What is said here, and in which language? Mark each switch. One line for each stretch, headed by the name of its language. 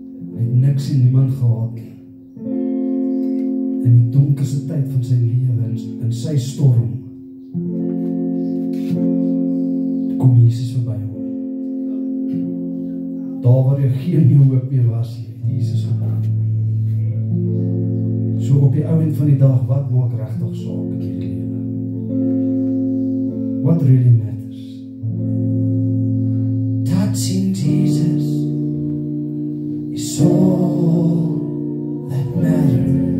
Afrikaans: Hy het niks en niemand gehad nie. In die donkerste tyd van sy lewe, in sy storm, kom Jesus verby hom. Daar waar jy geen meer hoop meer was nie, het Jesus gekom. So op die ouend van die dag, wat maak regtig saak in die lewe?
English: What really matters? Touching Jesus is all that matters.